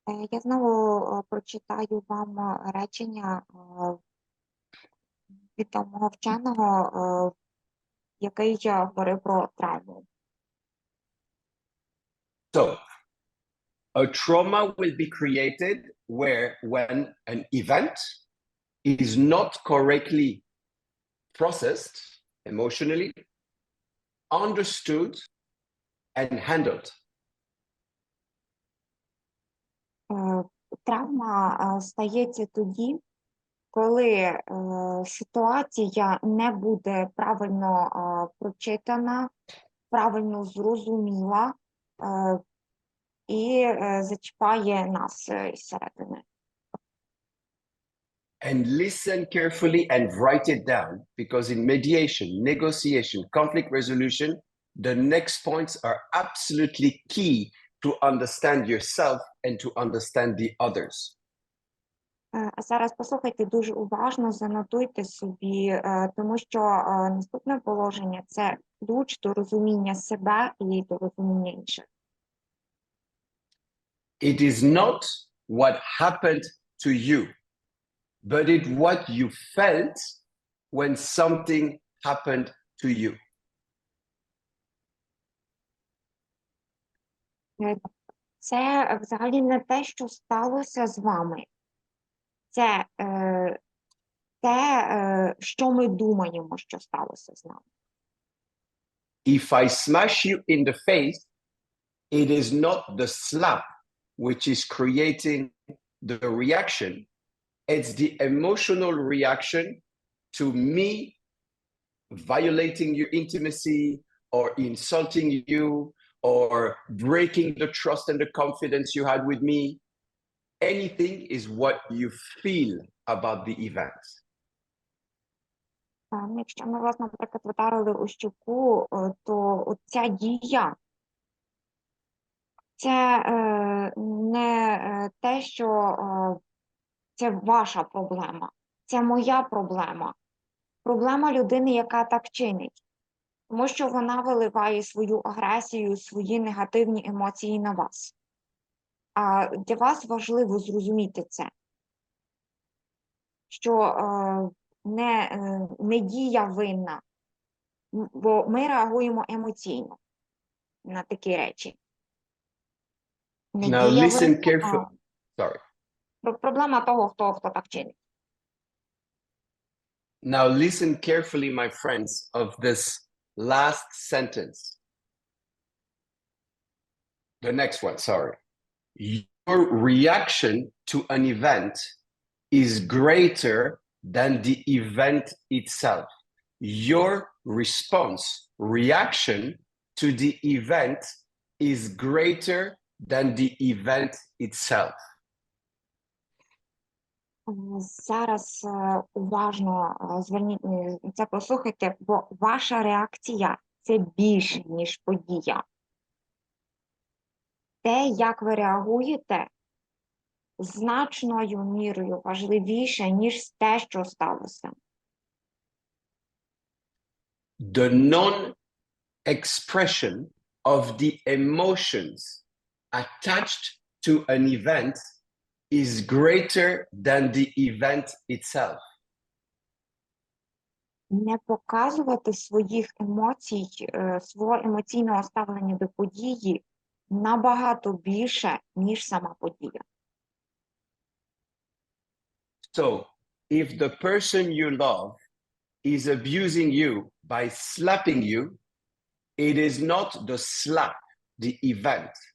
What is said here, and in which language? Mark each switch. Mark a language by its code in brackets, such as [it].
[uk] Я знову прочитаю вам речення відомого вченого, який говорив про травму. [en] So, a trauma will be created when an event is not correctly processed emotionally, understood, and handled. [uk] Травма стається тоді, коли ситуація не буде правильно прочитана, правильно зрозуміла і зачіпає нас зсередини. [en] And listen carefully and write it down, because in mediation, negotiation, conflict resolution, the next points are absolutely key to understand yourself and to understand the others. [uk] А зараз послухайте дуже уважно, занотуйте собі, тому що наступне положення – це ключ до розуміння себе і до розуміння інших. [en] It is not what happened to you, but it's what you felt when something happened to you. [uk] Це взагалі не те, що сталося з вами. Це те, що ми думаємо, що сталося з нами. [en] If I smash you in the face, it is not the slap which is creating the reaction. It's the emotional reaction to me violating your intimacy or insulting you or breaking the trust and the confidence you had with me. Anything is what you feel about the event. [uk] Якщо ми вас, наприклад, вдарили у щоку, то ця дія – це не те, що це ваша проблема, це моя проблема. Проблема людини, яка так чинить. Тому що вона виливає свою агресію, свої негативні емоції на вас. А для вас важливо зрозуміти це, що не дія винна, бо ми реагуємо емоційно на такі речі. [en] Now listen carefully. Sorry. [uk] Проблема того, хто так чинить. [en] Now listen carefully, my friends, of this last sentence. The next one, sorry. Your reaction to an event is greater than the event itself. Your response, reaction to the event is greater than the event itself. [uk] Зараз уважно зверніть це, послухайте, бо ваша реакція – це більше, ніж подія. Те, як ви реагуєте, значною мірою важливіше, ніж те, що сталося. [en] The non-expression of the emotions attached to an event is greater than the event itself. [uk] Не показувати своїх емоцій, свого емоційного ставлення до події набагато більше, ніж сама подія. [en] So, if the person you love is abusing you by slapping you, it is not the slap, the event.